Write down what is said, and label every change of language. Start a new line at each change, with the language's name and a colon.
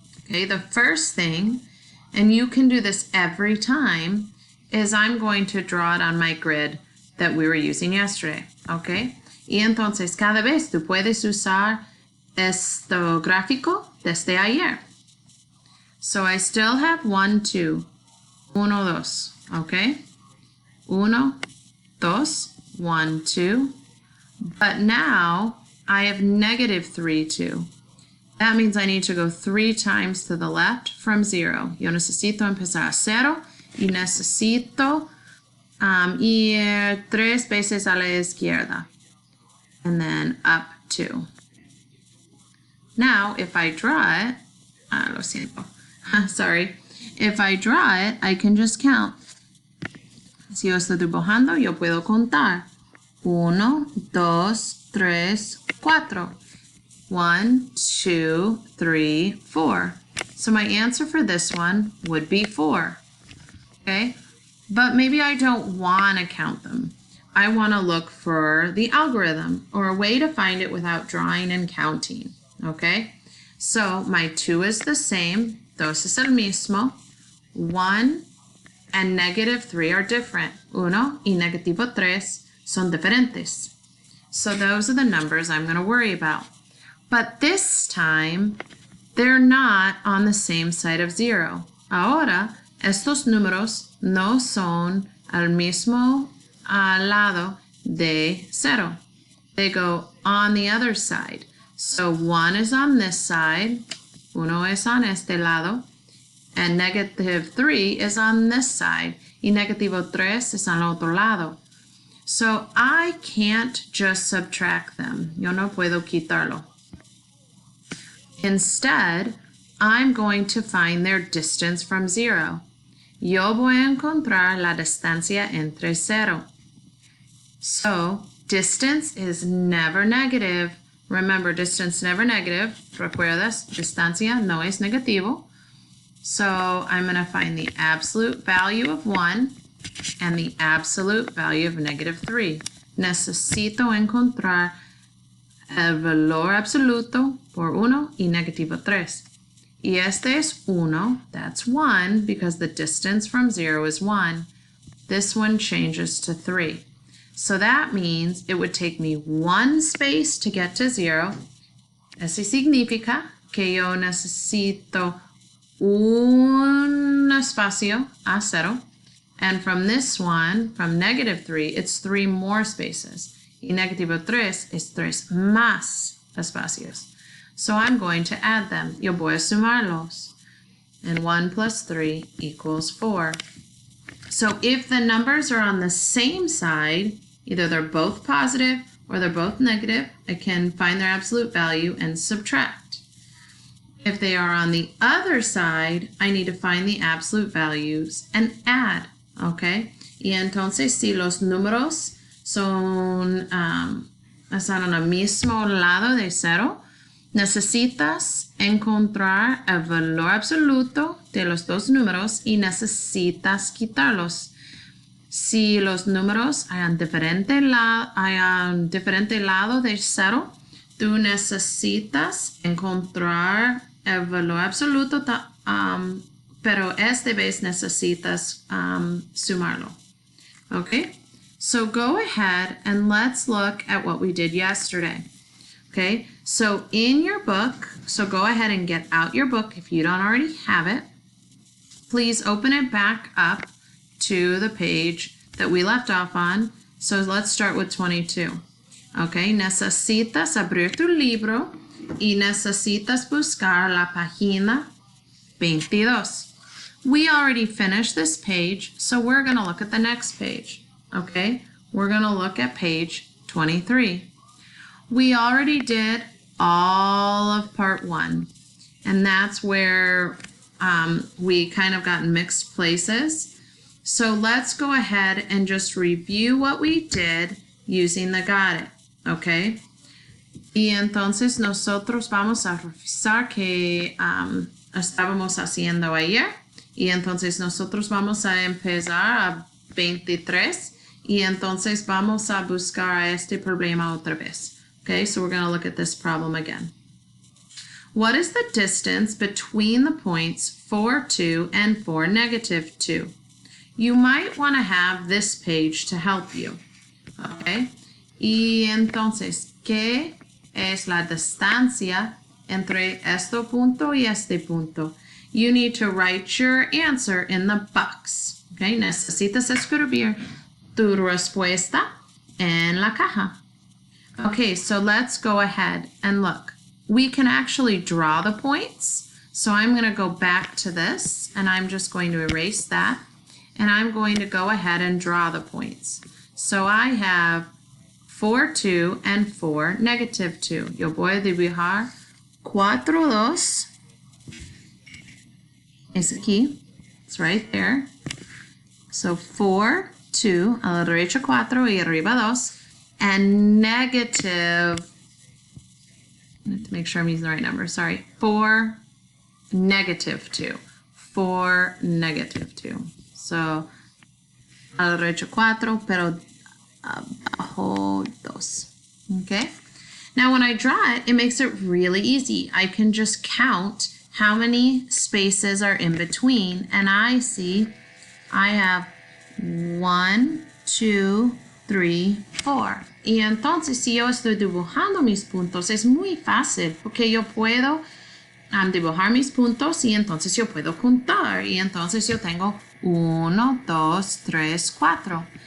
English: Okay, the first thing, and you can do this every time, is I'm going to draw it on my grid that we were using yesterday, okay?
Spanish: Y entonces cada vez tú puedes usar este gráfico desde ayer.
English: So I still have 1, 2, 1, 2, okay? 1, 2, 1, 2. But now I have negative 3, 2. That means I need to go 3 times to the left from 0.
Spanish: Yo necesito empezar a 0 y necesito ir 3 veces a la izquierda.
English: And then up 2. Now, if I draw it,
Spanish: lo siento.
English: Sorry. If I draw it, I can just count.
Spanish: Si yo estoy dibujando, yo puedo contar.
English: 1, 2, 3, 4. 1, 2, 3, 4. So my answer for this one would be 4. Okay? But maybe I don't want to count them. I want to look for the algorithm or a way to find it without drawing and counting. Okay? So my 2 is the same.
Spanish: Dos es el mismo.
English: 1 and negative 3 are different.
Spanish: 1 y negativo 3 son diferentes.
English: So those are the numbers I'm going to worry about. But this time, they're not on the same side of 0.
Spanish: Ahora, estos números no son al mismo lado de 0.
English: They go on the other side. So 1 is on this side, 1 es on
Spanish: este lado,
English: and negative 3 is on this side,
Spanish: y negativo 3 es
English: on
Spanish: el otro lado.
English: So I can't just subtract them.
Spanish: Yo no puedo quitarlo.
English: Instead, I'm going to find their distance from 0.
Spanish: Yo voy a encontrar la distancia entre 0.
English: So, distance is never negative. Remember, distance never negative.
Spanish: ¿Recuerdas? Distancia no es negativo.
English: So, I'm going to find the absolute value of 1 and the absolute value of negative 3.
Spanish: Necesito encontrar el valor absoluto por 1 y negativo 3. Y este es 1,
English: that's 1, because the distance from 0 is 1. This one changes to 3. So that means it would take me 1 space to get to 0.
Spanish: Eso significa que yo necesito un espacio a 0.
English: And from this one, from negative 3, it's 3 more spaces.
Spanish: Y negativo 3 es 3 más espacios.
English: So I'm going to add them.
Spanish: Yo voy a sumarlos.
English: And 1 plus 3 equals 4. So if the numbers are on the same side, either they're both positive or they're both negative, I can find their absolute value and subtract. If they are on the other side, I need to find the absolute values and add. Okay?
Spanish: Y entonces, si los números están en el mismo lado de 0, necesitas encontrar el valor absoluto de los dos números y necesitas quitarlos. Si los números hayan diferente lado de 0, tú necesitas encontrar el valor absoluto, pero esta vez necesitas sumarlo.
English: Okay? So go ahead and let's look at what we did yesterday. Okay, so in your book, so go ahead and get out your book if you don't already have it. Please open it back up to the page that we left off on. So let's start with 22.
Spanish: Okay, necesitas abrir tu libro y necesitas buscar la página 22.
English: We already finished this page, so we're going to look at the next page. Okay, we're going to look at page 23. We already did all of part 1, and that's where we kind of got in mixed places. So let's go ahead and just review what we did using the got it, okay?
Spanish: Y entonces nosotros vamos a revisar que estábamos haciendo ayer, y entonces nosotros vamos a empezar a 23, y entonces vamos a buscar este problema otra vez.
English: Okay, so we're going to look at this problem again. What is the distance between the points 4, 2 and 4, negative 2? You might want to have this page to help you.
Spanish: Okay, y entonces, ¿qué es la distancia entre este punto y este punto?
English: You need to write your answer in the box.
Spanish: Okay, necesitas escribir tu respuesta en la caja.
English: Okay, so let's go ahead and look. We can actually draw the points. So I'm going to go back to this, and I'm just going to erase that. And I'm going to go ahead and draw the points. So I have 4, 2, and 4, negative 2.
Spanish: Yo voy a dibujar 4, 2. Es aquí.
English: It's right there.
Spanish: So 4, 2, a la derecha 4 y arriba 2.
English: And negative, I have to make sure I'm using the right number, sorry, 4, negative 2. 4, negative 2.
Spanish: So, a la derecha 4, pero abajo 2. Okay?
English: Now when I draw it, it makes it really easy. I can just count how many spaces are in between, and I see I have 1, 2, 3, 4.
Spanish: Y entonces si yo estoy dibujando mis puntos es muy fácil porque yo puedo dibujar mis puntos y entonces yo puedo contar y entonces yo tengo 1, 2, 3, 4.